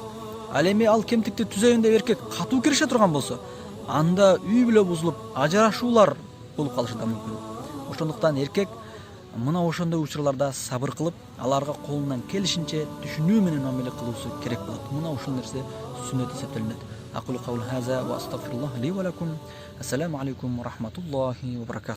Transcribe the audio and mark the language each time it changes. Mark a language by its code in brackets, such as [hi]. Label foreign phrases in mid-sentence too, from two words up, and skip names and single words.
[ky] Ал эми ал кемтикти түзөйүн деп эркек катуу кирише турган болсо, анда үй бүлө бузулуп, ажырашуулар болуп калышы да мүмкүн. Ошондуктан эркек мына ошондой учурларда сабыр кылып, аларга колунан келишинче түшүнүү менен мамиле кылуусу керек болот. Мына ушул нерсе сүннөт эсептелинет. [ar] أقول قولي هذا وأستغفر الله لي ولكم. السلام عليكم ورحمة الله وبركاته.